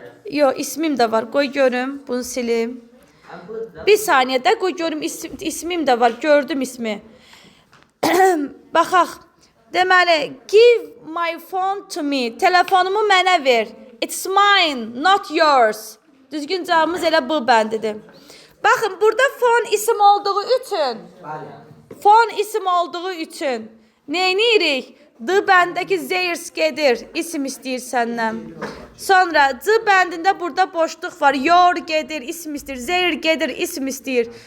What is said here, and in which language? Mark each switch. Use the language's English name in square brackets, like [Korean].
[Azerbaijani] Yox, ismim də var. Qoy görüm, bunu silim. Bir saniyədə qoy görüm, ismim də var. Gördüm ismi. Baxaq. [English] Deməli, give my phone to me. [Azerbaijani] Telefonumu mənə ver. [English] It's mine, not yours. [Azerbaijani] Düzgün cavabımız elə bu bəndidir. Baxın, burada phone isim olduğu üçün. Phone isim olduğu üçün. Neyinirik? D bəndəki theirs gedir, isim istəyir səndən. Sonra C bəndində burada boşluq var, your gedir, isim istəyir, their gedir, isim istəyir.